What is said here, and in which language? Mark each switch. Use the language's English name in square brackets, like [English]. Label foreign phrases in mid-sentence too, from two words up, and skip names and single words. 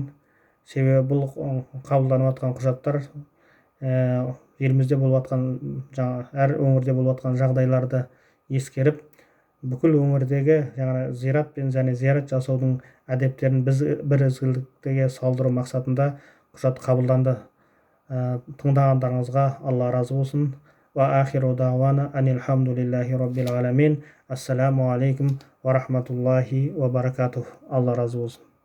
[Kazakh] Себебі бұл қабылданып жатқан құжаттар елімізде болып жатқан, әр өңірде болып жатқан жағдайларды ескеріп, бүкіл өңірдегі зират пен және зиярат жасаудың әдептерін бір ізгілікке салдыру мақсатында құжат қабылданды. Тыңдағандарыңызға Алла разы болсын. [Arabic] وآخر دعوانا أن الحمد لله رب العالمين. السلام عليكم ورحمة الله وبركاته. [Kazakh] Алла разы болсын.